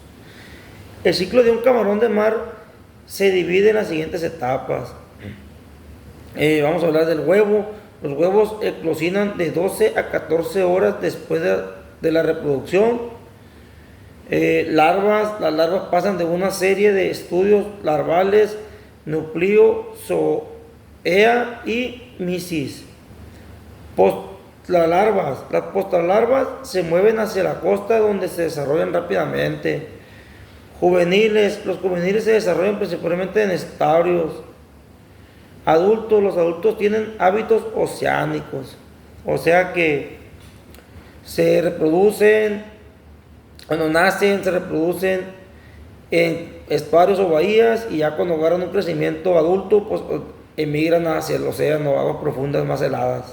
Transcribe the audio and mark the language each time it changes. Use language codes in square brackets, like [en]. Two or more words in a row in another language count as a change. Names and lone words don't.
[es] El ciclo de un camarón de mar se divide en las siguientes etapas. Vamos a hablar del huevo. Los huevos eclosionan de 12 a 14 horas después de la reproducción. Las larvas pasan de una serie de estudios larvales: nucleo, zoea y misis. Las postralarvas se mueven hacia la costa, donde se desarrollan rápidamente. Juveniles. Los juveniles se desarrollan principalmente en estuarios. Los adultos tienen hábitos oceánicos, o sea que se reproducen, cuando nacen, se reproducen en estuarios o bahías y ya cuando agarran un crecimiento adulto, pues emigran hacia el océano, aguas profundas más heladas.